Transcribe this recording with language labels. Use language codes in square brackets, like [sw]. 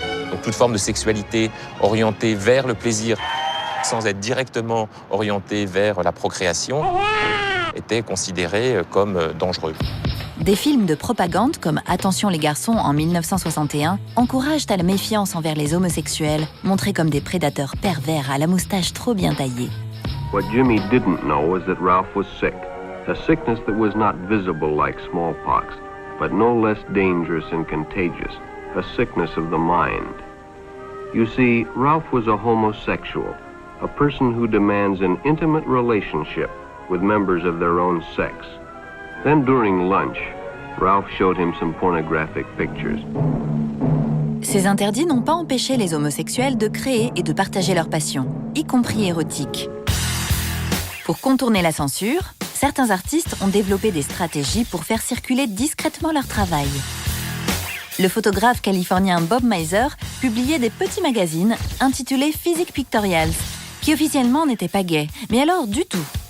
[fr] Donc toute forme de sexualité orientée vers le plaisir sans être directement orientée vers la procréation était considérée comme dangereux. Des films de propagande comme Attention les garçons en 1961 encouragent à la méfiance envers les homosexuels, montrés comme des prédateurs pervers à la moustache trop bien taillée. [en] What Jimmy didn't know was that Ralph was sick, a sickness that was not visible like smallpox, but no less dangerous and contagious, a sickness of the mind. You see, Ralph was a homosexual, a person who demands an intimate relationship with members of their own sex. Then during lunch, Ralph showed him some pornographic pictures. [fr] Ces interdits n'ont pas empêché les homosexuels de créer et de partager leur passion, y compris érotique. Pour contourner la censure, certains artistes ont développé des stratégies pour faire circuler discrètement leur travail. Le photographe californien Bob Mizer publiait des petits magazines intitulés Physique Pictorials, qui officiellement n'étaient pas gays, mais alors du tout.